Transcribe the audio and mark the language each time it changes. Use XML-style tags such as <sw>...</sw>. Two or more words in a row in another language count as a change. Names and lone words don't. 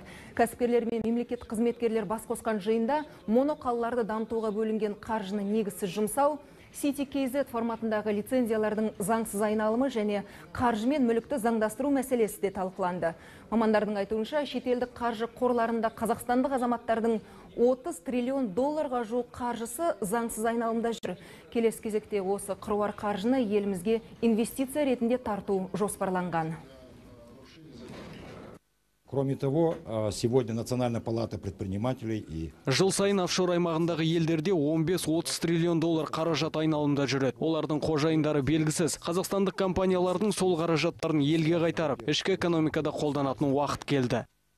<kk>Кәсіпкерлер мен мемлекеттік қызметкерлер бас қосқан жиында моноқалаларды дамытуға бөлінген қаржыны негізсіз жұмсау, City-KZ форматындағы лицензиялардың заңсыз айналымы және қаржы мен мүлікті заңдастыру мәселесі де талқыланды. Мамандардың айтуынша, шетелдік қаржы қорларында қазақстандық азаматтардың 30 триллион долларға жуық қаржысы заңсыз айналымда жүр. Келесі кезекте осы қыруар қаржыны елімізге инвестиция ретінде тарту жоспарланған.</kk> <ru>Кроме того, сегодня Национальная палата предпринимателей и...</ru> <kk>Жыл сайын офшор аймағындағы елдерде 15-30 триллион доллар қаражат айналымда жүреді. Олардың қожайындары белгісіз. Қазақстандық компаниялардың сол қаражаттарын елге қайтарып, ішкі экономикада қолданатын уақыт келді.</kk>